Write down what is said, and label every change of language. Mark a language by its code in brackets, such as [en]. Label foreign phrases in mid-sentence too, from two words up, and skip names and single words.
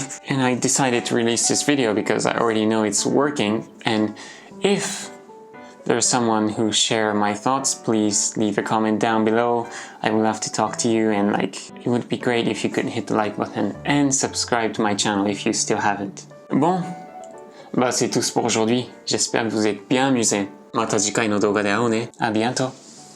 [en] And I decided to release this video because I already know it's working. And if there's someone who share my thoughts, please leave a comment down below. I would love to talk to you, and like it would be great if you could hit the like button and subscribe to my channel if you still haven't. [fr] Bon, bah c'est tout pour aujourd'hui. J'espère que vous êtes bien amusés. [ja] また次回の動画で会おうね。 [fr] À bientôt.